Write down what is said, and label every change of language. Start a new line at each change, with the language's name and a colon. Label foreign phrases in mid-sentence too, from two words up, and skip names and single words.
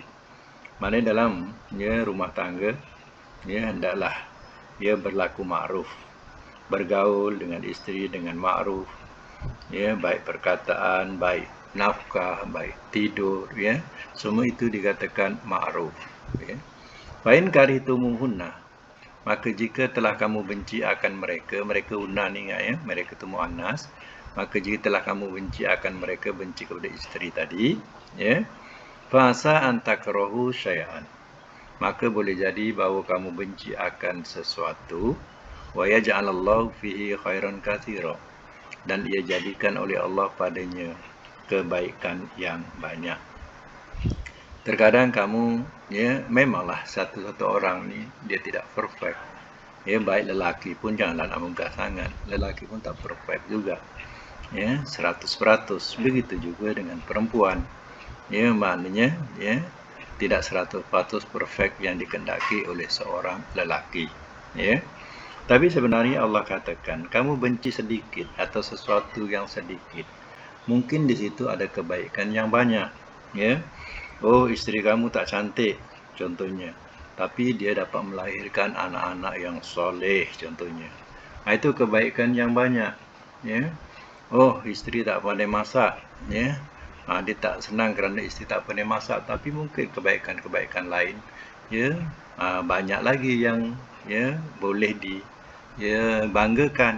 Malay: Mana dalam ya rumah tangga ya hendaklah ya berlaku ma'ruf, bergaul dengan isteri dengan ma'ruf, ya baik perkataan, baik nafkah, baik tidur, ya semua itu dikatakan ma'ruf, ya.
Arabic: فإن كرهتموهن,
Malay: maka jika telah kamu benci akan mereka unna ni ingat ya, mereka itu muannas, maka jika telah kamu benci akan mereka, benci kepada isteri tadi, ya,
Arabic: فعسى أن تكرهوا شيئا,
Malay: maka boleh jadi bahawa kamu benci akan sesuatu,
Arabic: ويجعل الله فيه خيرا كثيرا,
Malay: dan ia jadikan oleh Allah padanya kebaikan yang banyak. Terkadang kamu ya memanglah satu orang ni dia tidak perfect. Ya baik lelaki pun janganlah nak megah sangat. Lelaki pun tak perfect juga. Ya 100%. Begitu juga dengan perempuan. Ya maknanya ya tidak 100% perfect yang dikehendaki oleh seorang lelaki. Ya. Tapi sebenarnya Allah katakan kamu benci sedikit atau sesuatu yang sedikit, mungkin di situ ada kebaikan yang banyak, ya. Oh, isteri kamu tak cantik contohnya, tapi dia dapat melahirkan anak-anak yang soleh contohnya, itu kebaikan yang banyak, ya. Oh, isteri tak pandai masak, ya. Dia tak senang kerana isteri tak pandai masak, tapi mungkin kebaikan-kebaikan lain, ya, banyak lagi yang ya boleh banggakan.